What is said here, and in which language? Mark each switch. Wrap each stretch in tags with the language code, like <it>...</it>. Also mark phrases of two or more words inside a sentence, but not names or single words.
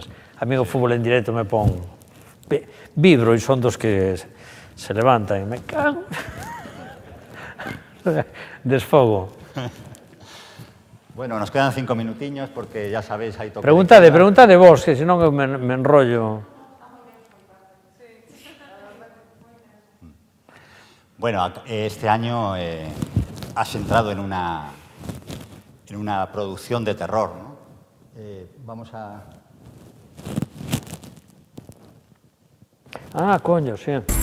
<gl>A mí o fútbol en directo me pon... Vibro e son dos que se levantan e me cago... Desfogo.</gl> <es>Bueno, nos quedan 5 minutiños porque ya sabéis,</es> <gl>hai toque. Preguntade vos, que senón eu me enrollo.</gl> <es>Bueno, este año has entrado en una producción de terror, ¿no? Vamos a... Ah, coño, sí.</es>